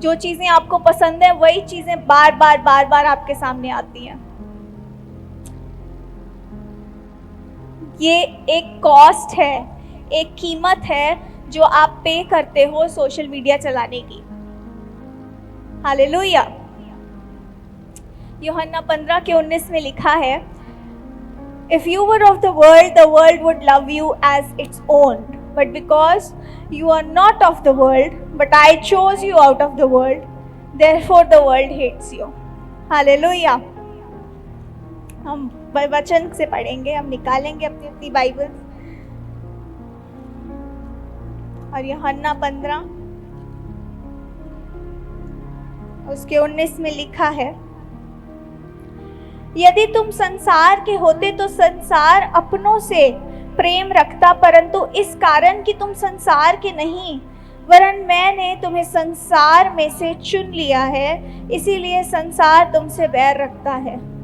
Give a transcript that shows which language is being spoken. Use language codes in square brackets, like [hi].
[hi] जो चीजें आपको पसंद है वही चीजें बार बार आपके सामने आती हैं। ये एक कॉस्ट है, एक कीमत है जो आप पे करते हो सोशल मीडिया चलाने की। हालेलुया। [en] Yuhanna 15:19 [hi] में लिखा है, [en] If you were of the world would love you as its own. But because you are not of the world, but I chose you out of the world, therefore the world hates you. Hallelujah. [hi] हम वचन से पढ़ेंगे, हम निकालेंगे अपनी अपनी Bible और यूहन्ना 15 उसके 19 में लिखा है, यदि तुम संसार के होते तो संसार अपनों से प्रेम रखता, परंतु इस कारण कि तुम संसार के नहीं वरन मैंने तुम्हें संसार में से चुन लिया है, इसीलिए संसार तुमसे बैर रखता है।